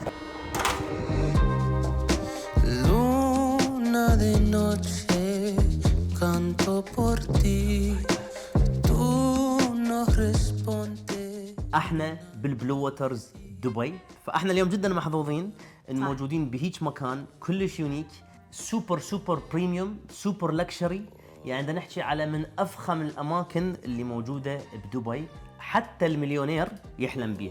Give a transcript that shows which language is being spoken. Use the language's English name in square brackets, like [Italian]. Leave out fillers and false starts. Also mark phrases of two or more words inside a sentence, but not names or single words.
[Spanish] Luna de noche canto por ti tú no respondes. [Arabic] احنا بالبلو ووترز دبي، فاحنا اليوم جدا محظوظين ان موجودين بهيج مكان كلش يونيك، [English] super premium, super luxury. [Arabic] يعني بدنا نحكي على من افخم الاماكن اللي موجوده بدبي، حتى المليونير يحلم بيها.